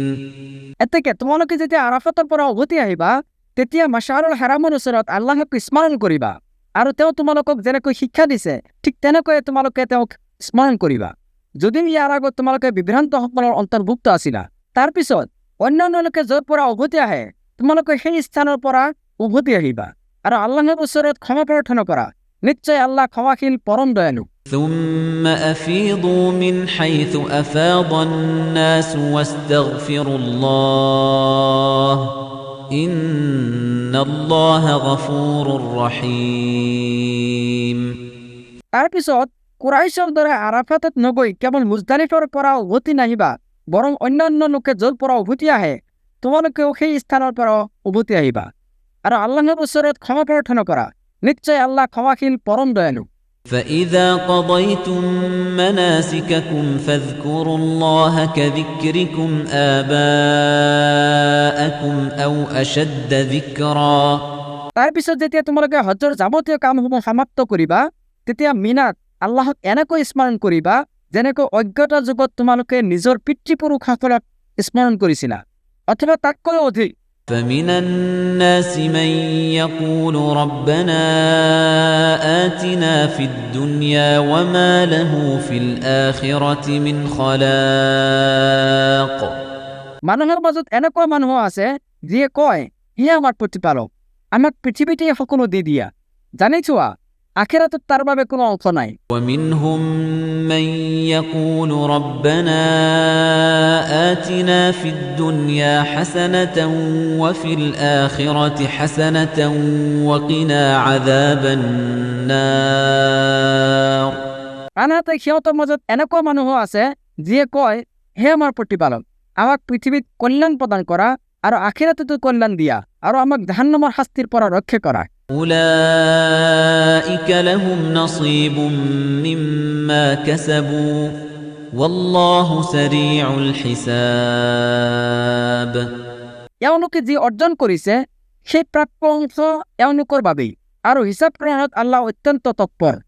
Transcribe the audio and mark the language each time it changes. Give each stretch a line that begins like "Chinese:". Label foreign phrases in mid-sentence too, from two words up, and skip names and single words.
Assamese: এতেকে তোমালোকে যেতিয়া আৰাফাতৰ পৰা উভতি আহিবা তেতিয়া মাশআৰুল হাৰামৰ ওচৰত আল্লাহক স্মৰণ কৰিবা আৰু তেওঁ তোমালোকক যেনেকৈ শিক্ষা দিছে ঠিক তেনেকৈ তোমালোকে তেওঁক স্মৰণ কৰিবা। যদি ইয়াৰ আগত তোমালোকে বিভ্ৰান্তসকলৰ অন্তৰ্ভুক্ত আছিলা তাৰপিছত অন্যান্য লোকে য'ৰ পৰা উভতি আহে তোমালোকে সেই স্থানৰ পৰা উভতি আহিবা আৰু আল্লাহৰ ওচৰত ক্ষমা প্ৰাৰ্থনা কৰা। নিশ্চয় আল্লাহ ক্ষমাশীল পৰম দয়ালু।
Arabic: ثم أفيضوا من حيث أفاض الناس واستغفروا الله إن الله غفور رحيم
Assamese: তাৰপিছত কুৰাইশৰ দৰে আৰাফাতত নগৈ কেৱল মুজদালিফাৰ পৰা উভতি নাহিবা বৰং অন্যান্য লোকে য'ৰ পৰা উভতি আহে তোমালোকেও সেই স্থানৰ পৰা উভতি আহিবা আৰু আল্লাহৰ ওচৰত ক্ষমা প্ৰাৰ্থনা কৰা। নিশ্চয় আল্লাহ ক্ষমাশীল পৰম দয়ালু।
Arabic: فإذا قضيتم مناسككم فاذكروا الله كذكركم آباءكم أو أشد ذكرا
Assamese: তাৰপিছত যেতিয়া তোমালোকে হজৰ যাৱতীয় কামসমূহ সমাপ্ত কৰিবা তেতিয়া মিনাত আল্লাহক এনেকৈ স্মৰণ কৰিবা যেনেকৈ অজ্ঞতা যুগত তোমালোকে নিজৰ পিতৃপুৰুষসকলক স্মৰণ কৰিছিলা অথবা তাতকৈ অধিক।
Arabic: فمن الناس من يقول ربنا آتنا في الدنيا وما له في الآخرة من خلاق
Assamese: মানুহৰ মাজত এনেকুৱা মানুহ আছে যিয়ে কয় হে আমাৰ প্ৰতিপালক আমাক পৃথিৱীতে সকলো দি দিয়া জানি থোৱা আখিৰাতত তাৰ বাবে কোনো অংশ নাই।
Arabic: ومنهم من يقول ربنا آتنا في الدنيا حسنة وفي الآخرة حسنة وقنا عذاب النار
Assamese: আনহাতে সিহঁতৰ মাজত এনেকুৱা মানুহ আছে যিয়ে কয় হে আমাৰ প্ৰতিপালক আমাক পৃথিৱীত কল্যাণ প্ৰদান কৰা আৰু আখিৰাততো কল্যাণ দিয়া আৰু আমাক জাহান্নামৰ শাস্তিৰ পৰা ৰক্ষা কৰা
Arabic: أولئك لهم نصيب مما كسبوا والله سريع الحساب
Assamese: এওঁলোকে যি অৰ্জন কৰিছে সেই প্ৰাপ্য অংশ এওঁলোকৰ বাবেই আৰু হিচাপ গ্ৰহণত আল্লাহ অত্যন্ত তৎপৰ